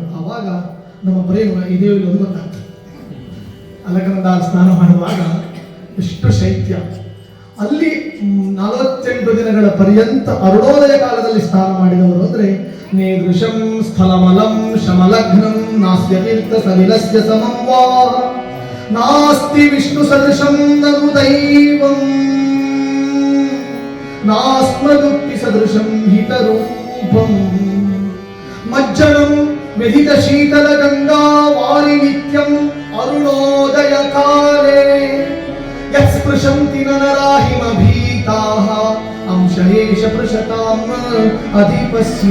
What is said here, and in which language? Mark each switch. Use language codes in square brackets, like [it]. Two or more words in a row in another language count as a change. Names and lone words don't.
[kn] ಆವಾಗ ನಮ್ಮ ಬ್ರೈನ್ ಇದೆಯೋ ಇಲ್ಲ ಒಂದು ಗೊತ್ತಾಗ್ತದೆ. ಅಲಕನಂದ ಸ್ನಾನ ಮಾಡುವಾಗ ಎಷ್ಟು ಶೈತ್ಯ. ಅಲ್ಲಿ 48 ದಿನಗಳ ಪರ್ಯಂತ ಅರುಣೋದಯ ಕಾಲದಲ್ಲಿ ಸ್ನಾನ ಮಾಡಿದವರು ಅಂದ್ರೆ [sa] ನೇದೃಶಂ ಸ್ಥಲಮಲಂ ಶಮಲಗ್ನಂ ನಾಸ್ಯ ತೀರ್ಥ ಸಲಿಲಸ್ಯ ಸಮಂ ವಾ ನಾಸ್ತಿ ವಿಷ್ಣು ಸದೃಶಂ ನನು ದೈವಂ ನಾಸ್ಮದುಕ್ತಿ ಸದೃಶಂ ಹಿತರೂಪಂ ಮಜ್ಜನಂ ವ್ಯಧಿತ ಶೀತಲ ಗಂಗಾ ವಾರಿ ನಿತ್ಯಂ ಅರುಣೋದಯ ಕಾಲೇ ಯಸ್ಪೃಶಂತಿ ನರಾಹಿಮ ಭೀತಾಃ ಅಂಶೇಷ ಪೃಷತಾಂ ಅಧಿಪಸ್ಯ.